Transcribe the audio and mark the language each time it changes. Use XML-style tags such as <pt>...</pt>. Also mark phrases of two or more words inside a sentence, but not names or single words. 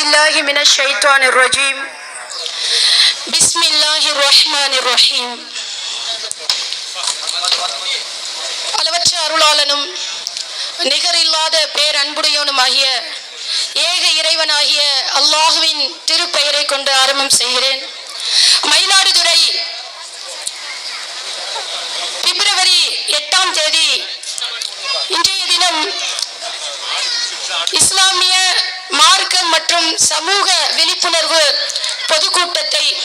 <ar>بالله من الشيطان الرجيم بسم الله الرحمن الرحيم</ar> <ta>அளவற்ற அருளாளனும் நிகரில்லாத பேரன்புடையவனுமாகிய ஏக இறைவனாகிய அல்லாஹுவின் திருப்பெயரை கொண்டு ஆரம்பம் செய்கிறேன். மயிலாடுதுறை பிப்ரவரி 8ஆம் தேதி இன்றைய தினம் இஸ்லாமிய மார்க்கம் மற்றும் சமூக விழிப்புணர்வு பொதுக்கூட்டத்தை</ta>